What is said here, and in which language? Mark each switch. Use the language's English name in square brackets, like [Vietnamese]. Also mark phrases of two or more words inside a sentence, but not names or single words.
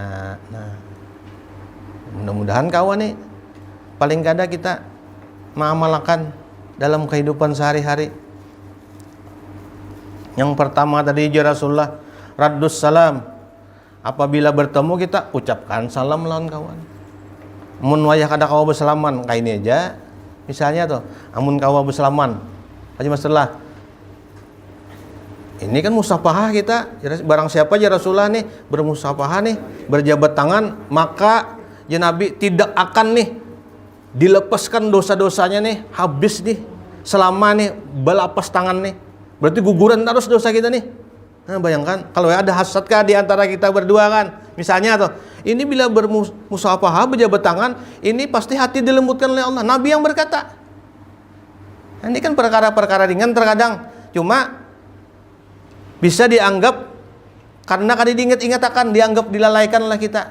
[Banjar] Nah, mudah-mudahan kawan nih paling kada kita mengamalkan dalam kehidupan sehari-hari. Yang pertama tadi [Arabic] يا رسول الله رد السلام. [Banjar] Apabila bertemu kita ucapkan salam lawan kawan. Mun wayah kada kawa bersalaman, kayak ini aja. Misalnya tuh, amun kawa bersalaman, aja masalah. Ini kan musafahah kita. Barang siapa [Arabic] يا رسول الله [Banjar] nih bermusafahah nih, berjabat tangan, maka [Arabic] يا نبي [Banjar] tidak akan nih dilepaskan dosa-dosanya nih, habis nih selama nih balapas tangan nih, berarti guguran terus dosa kita nih. Nah, bayangkan kalau ada hasad kah di antara kita berdua kan, misalnya tuh, ini bila bermusafahah berjabat tangan, ini pasti hati dilembutkan oleh Allah. Nabi yang berkata. Ini kan perkara-perkara ringan terkadang, cuma bisa dianggap karena kada diingat-ingat akan, dianggap dilalaikan oleh kita.